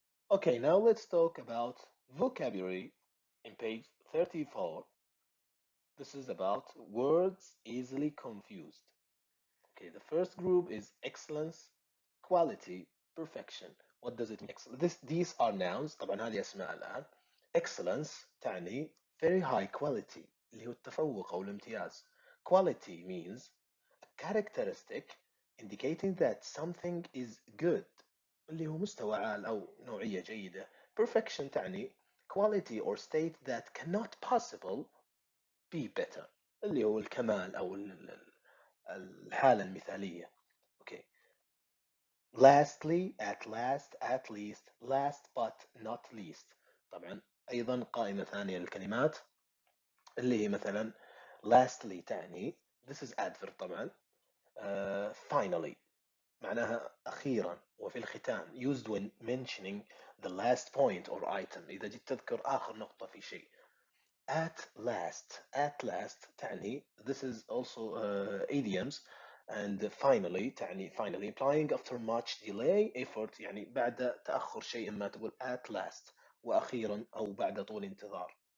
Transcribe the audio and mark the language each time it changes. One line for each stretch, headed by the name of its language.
English: Okay, now let's talk about vocabulary in page 34. This is about words easily confused. Okay, the first group is excellence, quality, perfection. What does it mean? These are nouns.
Arabic: طبعا هذه أسماء الآن. Excellence تعني
English: very high quality
Arabic: اللي هو التفوق أو الامتياز.
English: Quality means a characteristic indicating that something is good
Arabic: اللي هو مستوى عال أو نوعية جيدة.
English: Perfection تعني quality or state that cannot possible be better
Arabic: اللي هو الكمال أو الحالة المثالية.
English: Okay. Lastly, at last, at least, last but not least.
Arabic: طبعا أيضا قائمة ثانية للكلمات اللي هي مثلا lastly تعني
English: this is adverb
Arabic: طبعا. Finally معناها أخيرا وفي الختام
English: used when mentioning the last point or item
Arabic: إذا جيت تذكر آخر نقطة في شيء.
English: At last تعني this is also idioms and finally تعني finally implying after much delay effort
Arabic: يعني بعد تأخر شيء ما تقول
English: at last
Arabic: وأخيرا أو بعد طول انتظار.